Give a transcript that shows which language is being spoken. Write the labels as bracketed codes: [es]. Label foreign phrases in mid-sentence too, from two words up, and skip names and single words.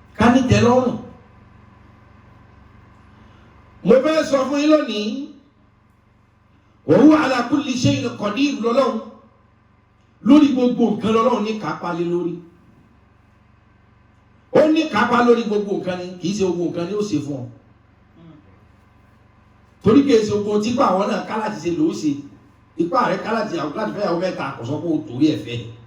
[yo] ká ní tẹ́lọ́rùn. mo fẹ́ sọ fún yín lónìí [ar] وهو على كل شيء قدير [yo] lọ́lọ́run lórí gbogbo nǹkan lọ́lọ́run ní kápá lé lórí. ó ní kápá lórí gbogbo nǹkan ni kì í ṣe gbogbo nǹkan ni ó ṣe fún ọ torí kì í ṣe gbogbo tí àwọn náà ká láti ṣe lòó ṣe ipá rẹ ká láti fẹ́ yàwó mẹ́ta kò sọ pé ó torí ẹ̀ fẹ́